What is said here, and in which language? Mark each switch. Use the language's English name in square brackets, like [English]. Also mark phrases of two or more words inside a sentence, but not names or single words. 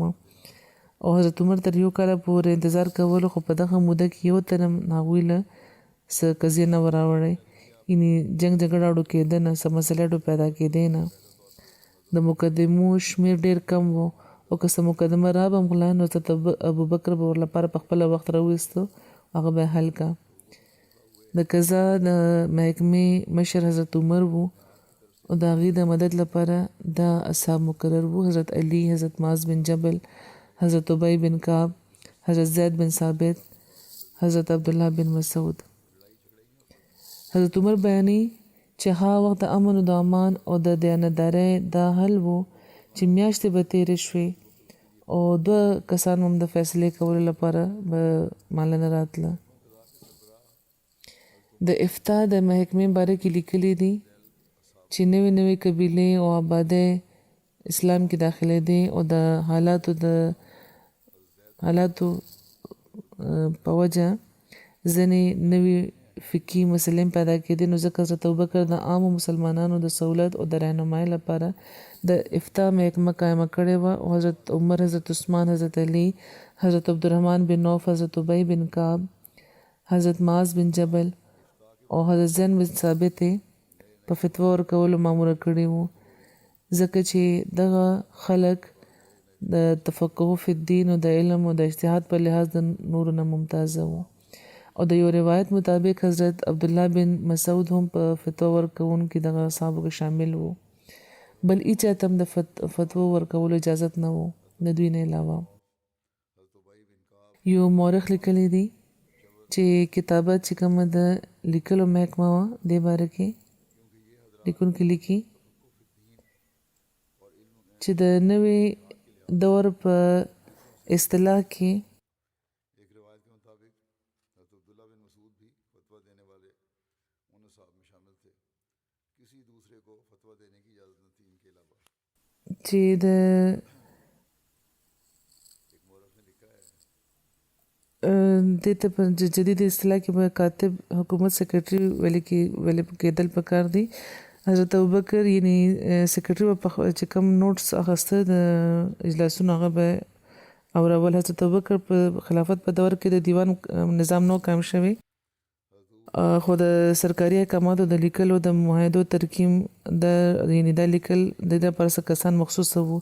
[Pashto] او حضرت عمر تر 1 کاله پورې انتظار کولو خو په دغه موده کې یو تن هم هغوی له څه قضیه نه وه راوړی، یعنې جنګ جګړه اړو کېده نه، څه مسلې اړو پیدا کېدې نه، د مقدمو شمېر ډېر کم و او که څه مقدمه را به هم غلا نو حضرت ابوبکر به ورلپاره په خپله وخت راوایسته هغه به یې حل کا. د قضا د محکمې مشر حضرت عمر وو او د هغې د مدد لپاره دا اصحاب مقرر وو: حضرت علي، حضرت معاذ بن جبل، حضرت ابی بن کعب، حضرت زید بن ثابت، حضرت عبدالله بن مسعود. حضرت عمر بیانوي چې هغه وخت د امن او د امان او د دیانتدارۍ دا حل وو چې میاشتې به تېرې شوې او 2 کسان هم د فیصلې کولو لپاره به ماله نه راتله. د افتا د محکمې باره کې لیکلي دي چې نوې قبیلې او آبادۍ اسلام کې داخلي دي او د حالاتو په وجه ځینې نوې فقهي مسلې پیدا کېدې، نو ځکه حضرت ابوبکر د عامو مسلمانانو د سہولت او د رهنمایۍ لپاره د افتا محکمه قایمه کړې وه او حضرت عمر، حضرت عثمان، حضرت علي، حضرت عبدالرحمن بن عوف، حضرت ابی بن کعب، حضرت معاذ بن جبل او حضرت زید بن ثابت په فتوا ورکولو ماموره کړي وو، ځکه چې دغه خلک د [Arabic] تفقه فی الدین [Pashto] او د علم او د اجتهاد په لحاظ د نورو نه ممتازه وو. او د یو روایت مطابق حضرت عبدالله بن مسعود هم په فتوا ورکوونکي دغه اصحابو کې شامل وو، بل هیچا ته هم د فتوا ورکولو اجازت نه وو د دوی نه علاوه. یو مورخ لیکلی دی چې کتابت چې کومه د لیکلو محکمه وه دې باره کې لیکونکي لیکي چې د نوې دور په اصطلاح کې [Urdu] ایک روایت کے مطابق حضرت عبداللہ بن مسعود بھی فتویٰ دینے والے ان صاحب میں شامل تھے، کسی دوسرے کو فتویٰ دینے کی اجازت نہ تھی ان کے علاوه. [Pashto] چې د [Urdu] ایک مورخ نے لکھا ہے [Pashto] دې ته په جدید اصطلاح کې به کاتب حکومت سیکرټري ویل کېدل پکار دي. حضرت ابوبکر یعنی سیکرټري به چې کوم نوټس اخیسته د اجلاسونو هغه به اورول. حضرت ابوبکر په خلافت په دور کې د دیوان نظام نو قائم شوی، خو د سرکاري احکاماتو د لیکلو د معاهدو ترکیم یعنی دا لیکل د لپاره څه کسان مخصوص وو.